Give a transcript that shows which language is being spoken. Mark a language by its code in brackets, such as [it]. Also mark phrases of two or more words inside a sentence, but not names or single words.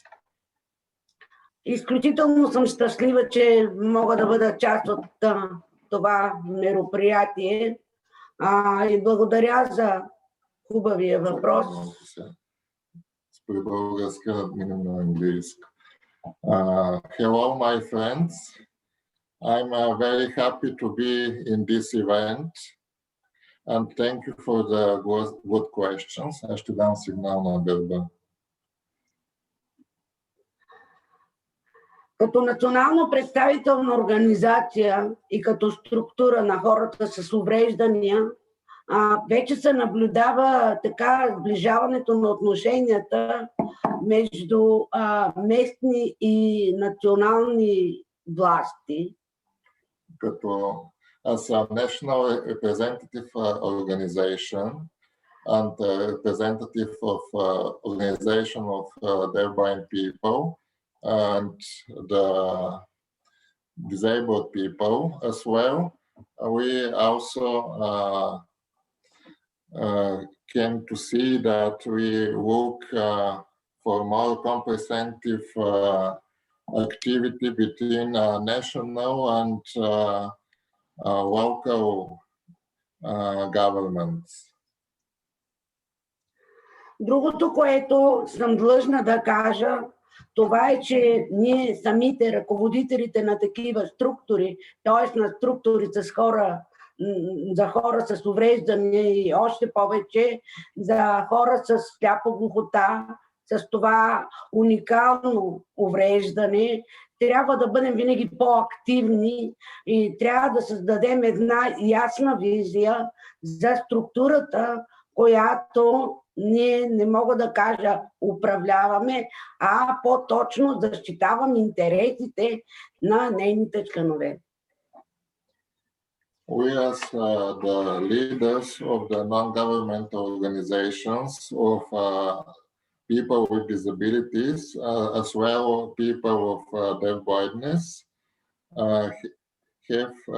[bg] Изключително съм щастлива, че мога да бъда част от това мероприятие. И благодаря за хубавия въпрос. Спри български да минем на английски. [en] Hello, my friends. I'm very happy to be in this event. And thank you for the good questions. [bg] Аз ще дам сигнал на гърба. Като национално представителна организация и като структура на хората с увреждания, вече се наблюдава така сближаването на отношенията между местни и национални власти. [en] Като as a national representative organization and representative of organization of deafblind people and the disabled people as well, we also came to see that we look for more comprehensive activity between national and local governments. [bg] Другото, което съм длъжна да кажа, това е, че ние самите ръководителите на такива структури, т.е. на структури с хора, за хора с увреждане и още повече за хора с сляпо-глухота, с това уникално увреждане, трябва да бъдем винаги по-активни и трябва да създадем една ясна визия за структурата, която ние не мога да кажа управляваме, а по-точно защитавам интересите на нейните членове. [en] We as the leaders of the non-governmental organizations of people with disabilities, as well people of deafblindness, have